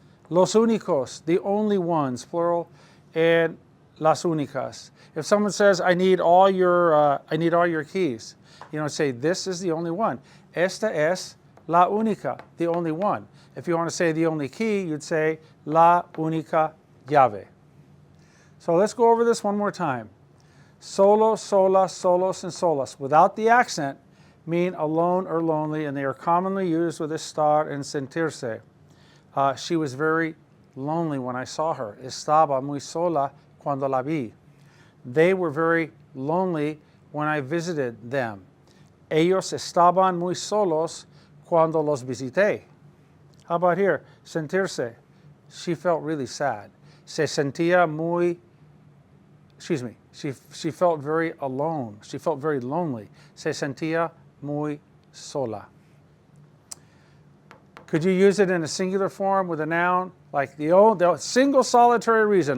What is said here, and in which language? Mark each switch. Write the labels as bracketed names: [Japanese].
[English] Los únicos, the only ones, plural, and las únicas. If someone says, I need all your keys, you don't say, this is the only one. [Spanish] Esta es la única, [English] the only one. If you want to say the only key, you'd say [Spanish] la única llave. [English] So let's go over this one more time. Solo, sola, solos, and solas, without the accent, mean alone or lonely, and they are commonly used with estar and sentirse. She was very lonely when I saw her. [Spanish] Estaba muy sola cuando la vi. [English] They were very lonely when I visited them. [Spanish] Ellos estaban muy solos cuando los visité. [English] How about here? Sentirse. She felt really sad. [Spanish] Se sentía muy, [English] she felt very alone. She felt very lonely. [Spanish] Se sentía muy sola. [English] Could you use it in a singular form with a noun? Like the single solitary reason.